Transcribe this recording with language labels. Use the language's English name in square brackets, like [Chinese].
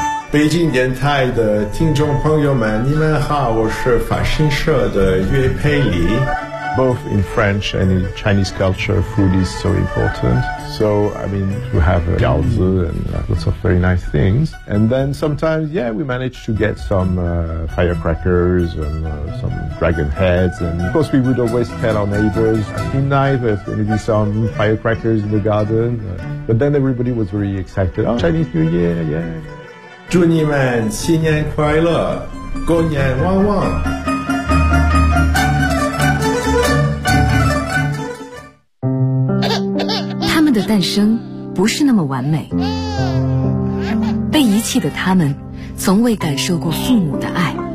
[Chinese] 北京电台的听众朋友们，你们好，我是法新社的岳佩里。 [English] Both in French and in Chinese culture, food is so important. So, I mean, you have a gaozi and lots of very nice things. And then sometimes, yeah, we manage to get some firecrackers and some dragon heads. And of course, we would always tell our neighbors, it'd be nice, there's going to be some firecrackers in the garden. But then everybody was very excited. Oh, Chinese New Year, yeah. [Chinese] 祝你们新年快乐，过年旺旺。他们的诞生不是那么完美，被遗弃的他们从未感受过父母的爱。